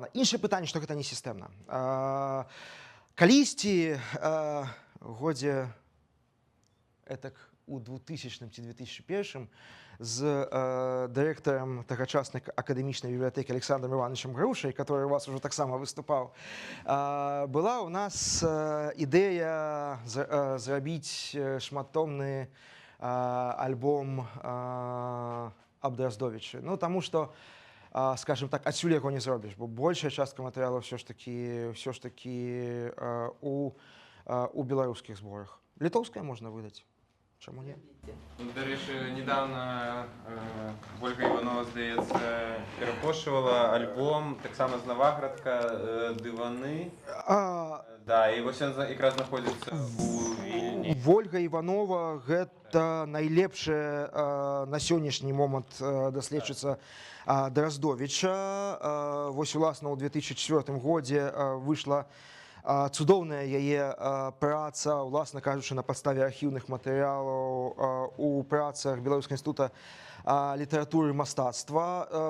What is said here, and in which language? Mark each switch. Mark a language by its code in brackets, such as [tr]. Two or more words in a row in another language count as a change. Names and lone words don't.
[be] Іншае пытанне, што гэта не сістэмна. Калісьці годзе этак у 2000 ці 2001 з дырэктарам тагачаснай акадэмічнай бібліятэкі Александром Івановичем Грушай, [ru] который у вас уже [be] таксама выступаў, была ў нас ідэя зрабіць шматтомны альбом аб Драздовічы. Ну, таму што, скажем так, адсюль яго не зробіш, бо большая частка матэрыялу ўсё ж такі у беларускіх зборах. Літоўскае можна выдаць. Чаму не? [uk] Ну, до речі, недавно Ольга Іванова, здається, перепрошувала альбом, так само з Новоградка, «Дивани». Да, і ось він якраз знаходиться у Вільні. [be] Ольга Іванова – гэта найлепшая на сённяшні момант даследчыца Драздовіча. Вось, уласна, у 2004 годзе выйшла цудоўная яе праца, уласна кажучы, на падставе архіўных матэрыялаў у працах Беларускага інстытута літаратуры і мастацтва.